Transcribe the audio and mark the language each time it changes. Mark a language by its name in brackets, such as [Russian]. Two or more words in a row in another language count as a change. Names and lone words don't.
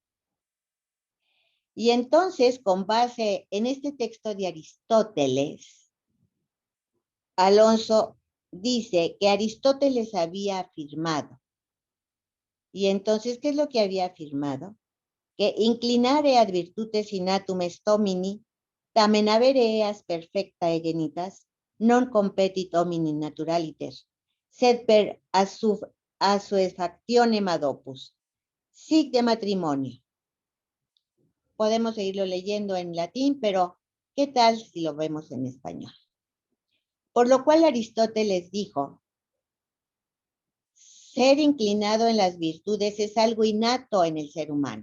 [Spanish] Y entonces, con base en este texto de Aristóteles, Alonso dice que Aristóteles había afirmado. Y entonces, ¿qué es lo que había afirmado? [Latin] Que inclinare ad virtutes innatum est homini, tamen avere eas perfecta genitas, non competit homini naturaliter, sed per assuefactionem ad opus, sic de matrimonio. [Spanish] Podemos seguirlo leyendo en latín, pero ¿qué tal si lo vemos en español? Por lo cual Aristóteles dijo, ser inclinado en las virtudes es algo innato en el ser humano.